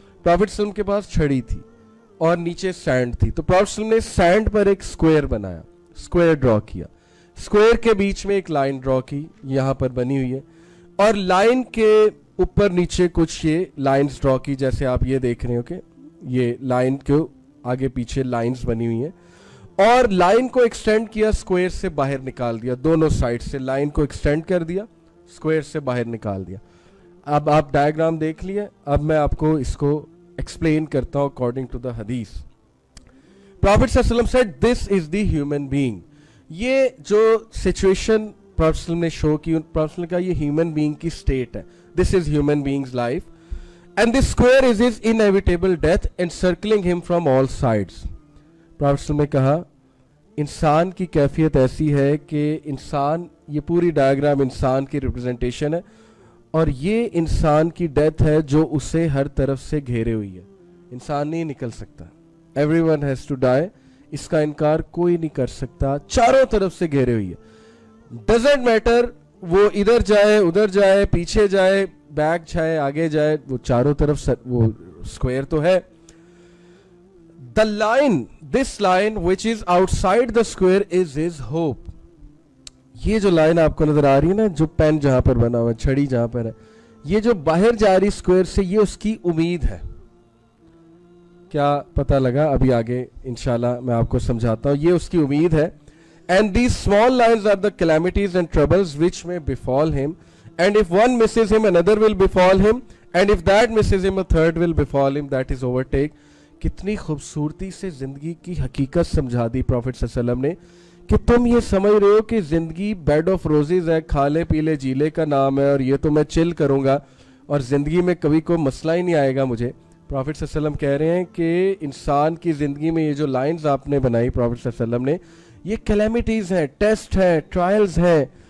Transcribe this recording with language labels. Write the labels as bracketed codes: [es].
[ur] Prophet ﷺ کے پاس چھڑی تھی اور نیچے سینڈ تھی, تو پروفیٹ ﷺ نے سینڈ پر ایک اسکوئر بنایا, اسکوئر ڈرا کیا, اسکوئر کے بیچ میں ایک لائن ڈرا کی یہاں پر بنی ہوئی ہے, اور لائن کے اوپر نیچے کچھ یہ لائنز ڈرا کی جیسے آپ یہ دیکھ رہے ہو کہ یہ لائن کے آگے پیچھے لائنز بنی ہوئی ہیں, اور لائن کو ایکسٹینڈ کیا, اسکوئر سے باہر نکال دیا, دونوں سائڈ سے لائن کو ایکسٹینڈ کر دیا, اسکوئر سے باہر نکال دیا. اب آپ ڈائیگرام دیکھ لیے, اب میں آپ کو اس کو ایکسپلین کرتا ہوں [en] according to the [ur] حدیث. پروفیٹ صلی اللہ علیہ وسلم [en] Said this is the human being. [ur] یہ جو سچویشن پروفیٹ صلی اللہ علیہ وسلم نے شو کی, پروفیٹ صلی اللہ علیہ وسلم کا یہ ہیومن بینگ کی سٹیٹ ہے. [en] This is human being's life, and this square is his inevitable death encircling him from all sides. [ur] Prophet صلی اللہ علیہ وسلم نے کہا انسان کی کیفیت ایسی ہے کہ انسان, یہ پوری ڈائیگرام انسان کی ریپرزنٹیشن ہے, اور یہ انسان کی ڈیتھ ہے جو اسے ہر طرف سے گھیرے ہوئی ہے. انسان نہیں نکل سکتا, [en] everyone has to die, [ur] اس کا انکار کوئی نہیں کر سکتا, چاروں طرف سے گھیرے ہوئی ہے. [en] doesn't matter [ur] وہ ادھر جائے ادھر جائے پیچھے جائے بیک جائے آگے جائے, وہ چاروں طرف وہ اسکوئر تو ہے. [en] The line, this line which is outside the square is his hope. [ur] یہ جو لائن آپ کو نظر آ رہی ہے نا, جو پین جہاں پر بنا ہوا ہے, چھڑی جہاں پر ہے, یہ جو باہر جا رہی اسکوئر سے, یہ اس کی امید ہے. کیا پتہ لگا؟ ابھی آگے انشاءاللہ میں آپ کو سمجھاتا ہوں. یہ اس کی امید ہے. [en] And these small lines are the calamities and troubles which may befall him. And if one misses him, another will befall him. And if that misses him, a third will befall him. That is overtake. [ur] کتنی خوبصورتی سے زندگی کی حقیقت سمجھا دی prophet صلی اللہ علیہ وسلم نے, کہ تم یہ سمجھ رہے ہو کہ زندگی بیڈ آف روزز ہے, کھا لے پی لے جی لے کا نام ہے, اور یہ تو میں چل کروں گا اور زندگی میں کبھی کوئی مسئلہ ہی نہیں آئے گا مجھے. پروفیٹ صلی اللہ علیہ وسلم کہہ رہے ہیں کہ انسان کی زندگی میں یہ جو لائنز آپ نے بنائی پروفیٹ صلی اللہ علیہ وسلم نے, یہ کلیمٹیز ہیں, ٹیسٹ ہیں, ٹرائلز ہیں.